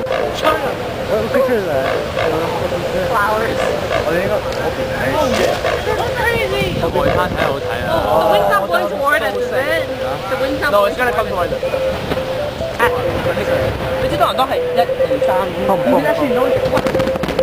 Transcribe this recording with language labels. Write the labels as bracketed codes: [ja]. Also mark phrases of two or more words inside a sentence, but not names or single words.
[en] China. What picture is that? Flowers. Oh, there you go. That's crazy. [yue] 我睇睇好睇啊！ [en] The wind's not blowing toward us, is it? The wind's not No, blowing it's gonna come toward towards us. [yue] 你知道人都係1、2、3。 [en] You actually know it.